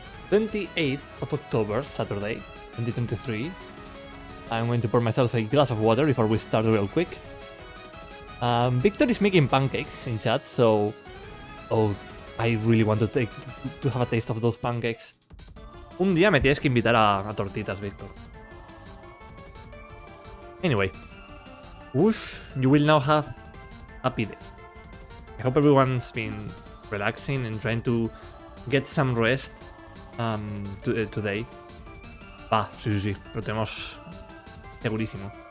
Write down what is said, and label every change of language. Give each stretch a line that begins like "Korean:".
English: 28th of October, Saturday, 2023. I'm going to pour myself a glass of water before we start real quick. Victor is making pancakes in chat, so I really want to have a taste of those pancakes.
Spanish: Un día me tienes que invitar a tortitas, Victor.
English: Anyway. Whoosh, you will now have a happy day. I hope everyone's been relaxing and trying to get some rest today.
Spanish: Sí, lo tenemos segurísimo.